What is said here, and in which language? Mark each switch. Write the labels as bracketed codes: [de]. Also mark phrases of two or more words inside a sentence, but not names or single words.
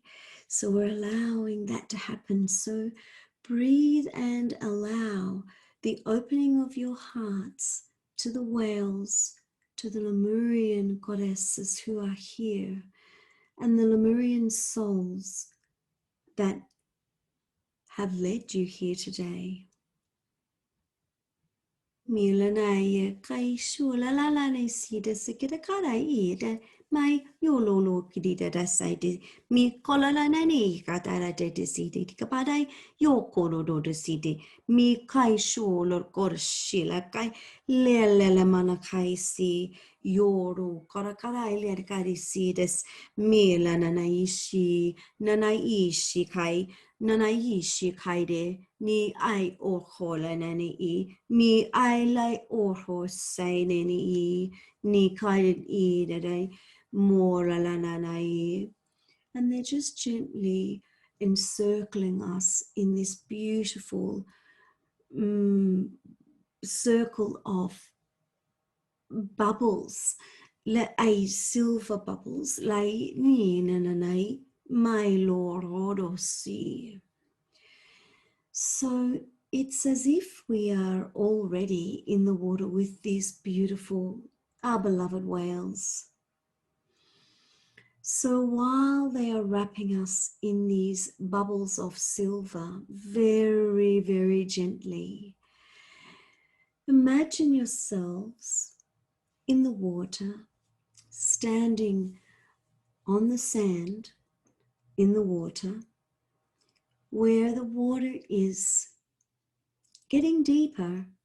[en] So we're allowing that to happen. So breathe and allow the opening of your hearts to the whales, to the Lemurian goddesses who are here, and the Lemurian souls that have led you here today. Milana kai shula la la ne si de sikita kara I de mai yolo kidida da side mi kola la nani katara de si de kapadai yo koro do si de mi kai shula kor shila kai le mana kai si yoro kara kara ile kari si des milana na ishi nana ishi kai nana ishi kai de ni ai o kola nani I mi ai lai o ho sai nani I ni kai I de more la na I. And they're just gently encircling us in this beautiful circle of bubbles, le ai silver bubbles, lai ni na nai mai loro si. So it's as if we are already in the water with these beautiful, our beloved whales. So while they are wrapping us in these bubbles of silver, very, very gently, imagine yourselves in the water, standing on the sand in the water, where the water is getting deeper.